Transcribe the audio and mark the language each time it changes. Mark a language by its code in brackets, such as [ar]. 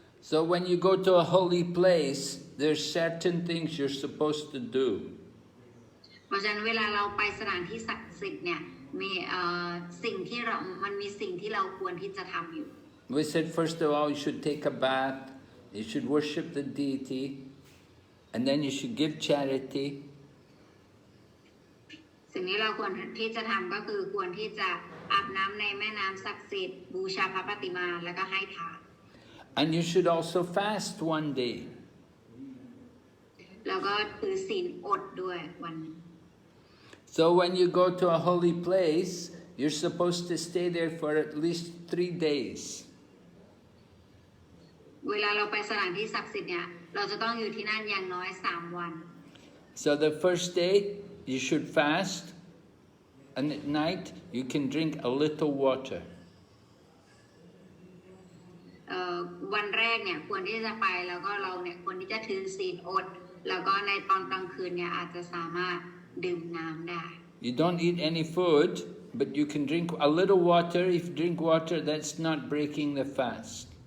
[en] So when you go to a holy place, there's certain things you're supposed to do. [th] เพราะฉะนั้นเวลาเราไปสถานที่ศักดิ์สิทธิ์เนี่ยมีสิ่งที่มันมีสิ่งที่เราควรที่จะทำอยู่ [en] We said first of all you should take a bath, you should worship the deity, and then you should give charity. [th] สิ่งนี้เราควรที่จะทำก็คือควรที่จะอาบน้ำในแม่น้ำศักดิ์สิทธิ์บูชาพระปฏิมาแล้วก็ให้ทาน [en] And you should also fast one day. [th] แล้วก็ถือศีลอดด้วยวันนึง [en] So when you go to a holy place, you're supposed to stay there for at least 3 days. [th] เวลาเราไปสถานที่ศักดิ์สิทธิ์เนี่ยเราจะต้องอยู่ที่นั่นอย่างน้อย3 วัน [en] So the first day you should fast, and at night you can drink a little water. [th] วันแรกเนี่ยควรที่จะไปแล้วก็เราเนี่ยควรที่จะถือศีลอดแล้วก็ในตอนกลางคืนเนี่ยอาจจะสามารถดื่มน้ำได้ [en] You don't eat any food, but you can drink a little water. If you drink water, that's not breaking the fast.